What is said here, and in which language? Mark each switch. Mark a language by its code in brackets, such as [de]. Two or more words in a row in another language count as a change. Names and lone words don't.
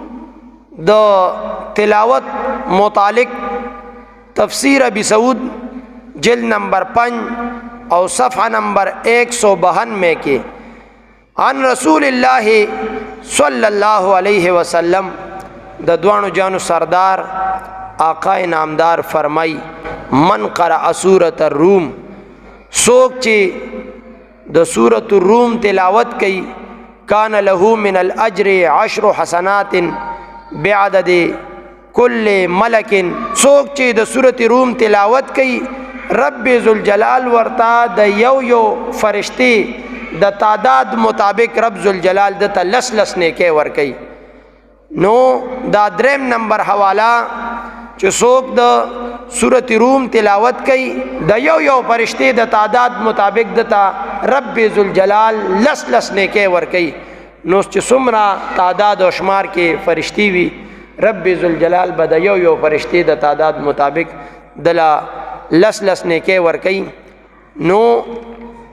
[ps] د تلاوت متعلق تفسیر ابی سعود [ur] جلد نمبر 5 اور صفحہ نمبر 192 کے [ar] عن رسول اللہ صلی اللہ علیہ وسلم [ps] د دوانو جانو سردار آقا نامدار فرمائی [ar] من قرأ [ps] سورۃ الروم سوک چی د سورۃ الروم تلاوت کی [ar] کان له من الاجر 10 حسنات بعدد کل ملک [ps] سوک چی د سورۃ روم تلاوت کی رب ذوالجلال ورتا د یو فرشتي د تعداد مطابق رب ذوالجلال د لس لس نیکي ورکي نو دا دریم نمبر حواله چې څوک د سورۃ روم تلاوت کوي د یو فرشتي د تعداد مطابق د رب ذوالجلال لس لس نیکي ورکي نو چې څومره تعداد او شمار کې فرشتي وي رب ذوالجلال به د یو فرشتي د تعداد مطابق دلا لس لس نیکي ورکي نو